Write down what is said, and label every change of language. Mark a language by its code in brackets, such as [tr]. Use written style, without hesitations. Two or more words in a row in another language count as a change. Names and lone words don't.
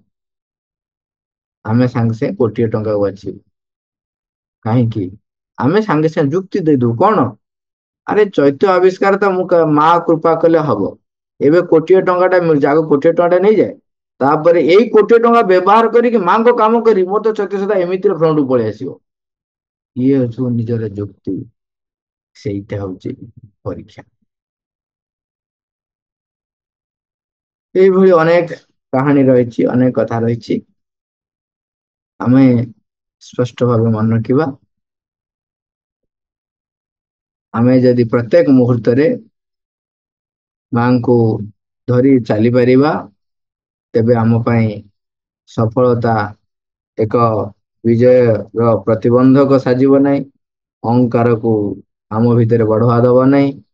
[or] ଆମେ ସାଙ୍ଗେ ସାଙ୍ଗେ 1,00,00,000 ବାଛିବୁ କାହିଁକି ଆମେ ସାଙ୍ଗେ ସାଙ୍ଗେ ଯୁକ୍ତି ଦେଇଦବୁ କଣ ଆରେ ଚୈତ୍ୟ ଆବିଷ୍କାର ତ ମୁଁ ମା କୃପା କଲେ ହବ ଏବେ 1,00,00,000 ମିଳୁଛି ଆଗ 1,00,00,000 ନେଇଯାଏ ତାପରେ ଏଇ 1,00,00,000 ବ୍ୟବହାର କରିକି ମାଙ୍କ କାମ କରି ମୋର ତ ଚୈତ୍ୟ ସୂତା ଏମିତିରେ ଫ୍ରଣ୍ଟକୁ ପଳେଇ ଆସିବ ଇଏ ହଉଛି ନିଜର ଯୁକ୍ତି ସେଇଟା ହଉଛି ପରୀକ୍ଷା [bn] এইভাবে অনেক কাহানী রয়েছে অনেক কথা রয়েছে [or] ଆମେ ସ୍ପଷ୍ଟ ଭାବେ ମନେ ରଖିବା ଆମେ ଯଦି ପ୍ରତ୍ୟେକ ମୁହୂର୍ତ୍ତରେ ମାଙ୍କୁ ଧରି ଚାଲିପାରିବା ତେବେ ଆମ ପାଇଁ ସଫଳତା ଏକ ବିଜୟର ପ୍ରତିବନ୍ଧକ ସାଜିବ ନାହିଁ ଅହଙ୍କାରକୁ ଆମ ଭିତରେ ବଢୁଆ ଦବ ନାହିଁ